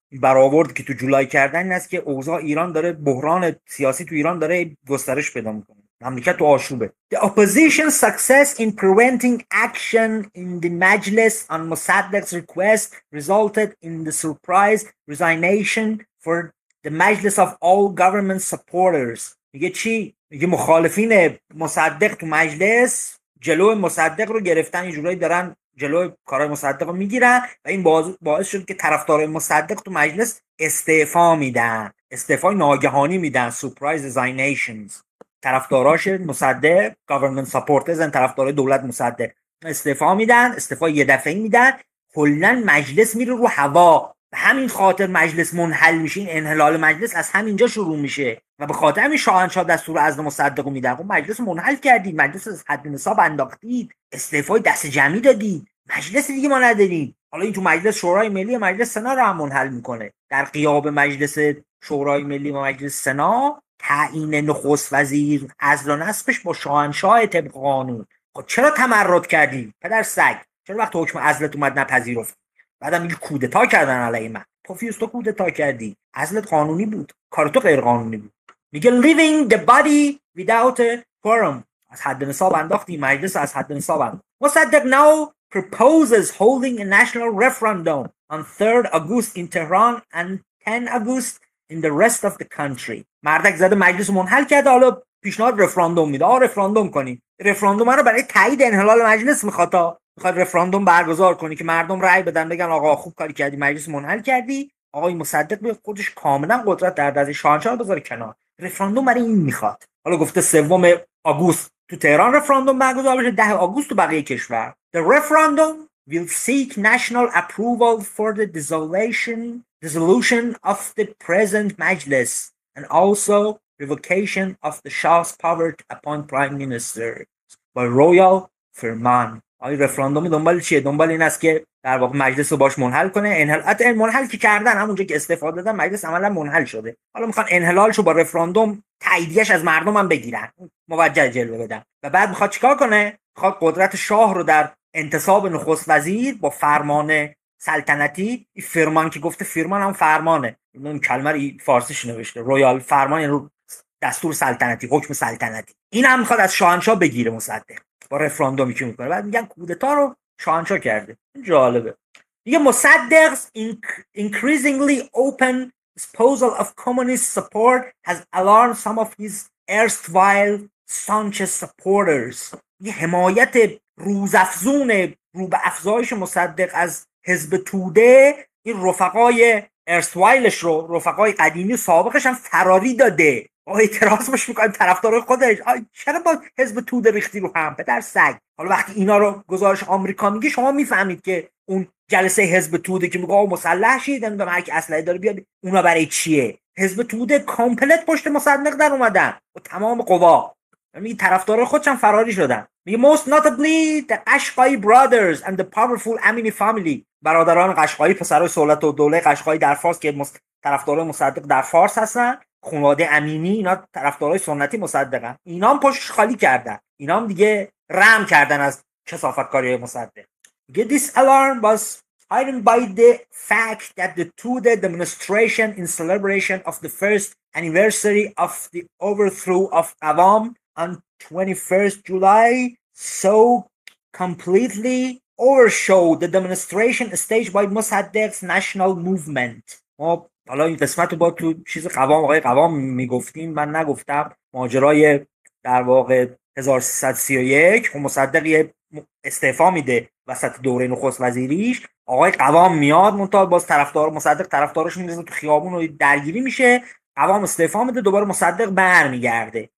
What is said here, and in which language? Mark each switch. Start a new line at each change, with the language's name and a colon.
Persian: برآورد که تو جولای کردن این است که اوضاع ایران داره، بحران سیاسی تو ایران داره گسترش پیدا میکنه. مملکت تو آشوبه.
English: The opposition success in preventing action in the Majlis on Mossadegh's request resulted in the surprise resignation for the Majlis of all government supporters.
Persian: میگه چی؟ میگه مخالفین مصدق تو مجلس جلو مصدق رو گرفتن، یه جورایی دارن جلوی کارهای مصدق رو میگیرن و این باعث شد که طرفدارای مصدق تو مجلس استعفا میدن، استعفای ناگهانی میدن.
English: surprise resignations.
Persian: طرفداراش مصدق
English: government supporters
Persian: ان، طرفدارای دولت مصدق استعفا میدن، استعفا یه دفعه‌ای میدن. کلا مجلس میره رو هوا. به همین خاطر مجلس منحل میشه. این انحلال مجلس از همینجا شروع میشه و به خاطر همین شاهنشاه دستور عزل مصدق رو میدن. خب مجلس منحل کردید، مجلس از حد نصاب انداختید، استعفای دست جمعی دادید، مجلس دیگه ما نداریم. حالا این تو مجلس شورای ملی، مجلس سنا رو هم منحل میکنه. در غیاب مجلس شورای ملی و مجلس سنا تعیین نخست وزیر عزل و نصبش با شاهنشاه طبق قانون. خب چرا تمرد کردی پدر سگ؟ چرا وقت حکم عزلت اومد نپذیرفت؟ بعدم میگه کودتا کردن علیه من. پوفیوس تو کودتا کردی، عزلت قانونی بود، کار تو غیر قانونی بود. میگه
English: leaving the body without a quorum.
Persian: از حد نصاب انداختی، مجلس از حد نصاب انداخت.
English: Mosaddegh now proposes holding a national referendum on 3rd August in Tehran and 10 August in the rest of the country.
Persian: مردک زده مجلس منحل کرده، حالا پیشنهاد رفراندوم میده. رفراندوم کنی. رفراندوم رو برای تایید انحلال مجلس میخواد رفراندوم برگزار کنی که مردم رأی بدن، بگن آقا خوب کاری کردی، مجلس منحل کردی. آقای مصدق به خودش کاملا قدرت در دست شاهنشاه رو بذاره کنار. رفراندوم برای این میخواد. حالا گفته 3 آگوست تو تهران رفراندوم برگزار بشه، 10 آگوست تو بقیه کشور.
English: The referendum will seek national approval for the dissolution of the present Majlis and also revocation of the Shah's power upon Prime Minister by royal فرمان.
Persian: آقای رفراندوم دنبال چیه؟ دنبال این است که در واقع مجلس رو باش منحل کنه. منحل که کردن، همونجا که استعفا دادن مجلس عملا منحل شده. حالا میخوان انحلالشو با رفراندوم تاییدیش از مردم هم بگیرن، موجه جلوه بدن. و بعد میخواد چیکار کنه؟ میخواد قدرت شاه رو در انتصاب نخست وزیر با فرمان سلطنتی، این فرمان که گفته فرمان هم فرمانه، این کلمه رو فارسیش نوشته رویال فرمان، یعنی دستور سلطنتی، حکم سلطنتی. این هم میخواد از شاهنشاه بگیره مصدق با رفراندومی که میکنه. بعد میگن کودتا رو شاهنشاه کرده. جالبه. دیگه
English: Mosaddegh's increasingly open disposal of communist support has alarmed some of his erstwhile staunch supporters.
Persian: یه حمایت روزافزون رو به افزایش مصدق از حزب توده این رفقای ارستوایلش رو، رفقای قدیمی سابقش هم فراری داده. اعتراض مش میکنه طرفدار خودش. چرا با حزب توده ریختی رو هم پدر سگ؟ حالا وقتی اینا رو گزارش آمریکا میگه شما میفهمید که اون جلسه حزب توده که میگه مسلح شید، نمیدونم هر کی اسلحه داره بیاد، اونا برای چیه؟ حزب توده کامپلت پشت مصدق در اومدن با تمام قوا. میگه طرفدار خودشون فراری شدن. میگه
English: most notably the Qashqai brothers and the powerful Amini family.
Persian: برادران قشقایی، پسرای سهولت و دوله قشقایی در فارس که طرفدار مصدق در فارس هستن، خانواده امینی، اینا طرفدارای سنتی مصدقن. اینا هم پشتش خالی کردن، اینا هم دیگه رحم کردن از کثافتکاری مصدق.
English: This alarm was heightened by the fact that the two-day demonstration in celebration of the first anniversary of the overthrow of Awam on 21st July so completely overshadowed the demonstration staged by Mossadegh's national movement.
Persian: ما حالا این قسمت رو با تو چیز قوام آقای قوام میگفتیم، من نگفتم. ماجرای در واقع 1331 خب مصدق یه استعفا میده وسط دوره نخست وزیریش، آقای قوام میاد منتها باز طرفدار مصدق طرفدارش میندازه تو خیابون و درگیری میشه، قوام استعفا میده، دوباره مصدق برمیگرده.